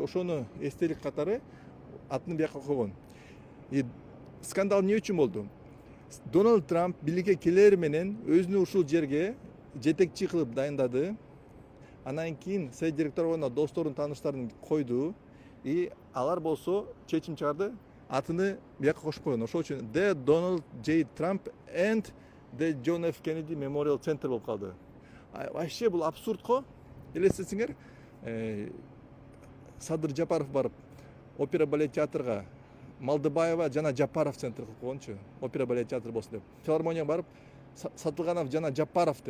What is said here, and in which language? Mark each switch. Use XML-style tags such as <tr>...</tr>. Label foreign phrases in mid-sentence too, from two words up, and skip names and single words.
<ky>Ошону эстелик катары атын бияка койгон. И скандал эмне үчүн болду? Дональд Трамп бийликке келер менен өзүнү ушул жерге жетекчи кылып дайындады. Анан кийин совет директоруна досторун, тааныштарын койду. И алар болсо чечим чыгарды, атыны бияка кошуп койгон. Ошол үчүн The Donald J. Trump and The John F. Kennedy Memorial Center болуп калды. Вообще бул абсурд го. Элестетсеңер, Садыр Жапаров барып опера балет театрга Малдыбаева жана Жапаров центр кылып койгончу. Опера балет театр болсун деп. Филармонияга барып Сатылганов жана Жапаров деп.</ky>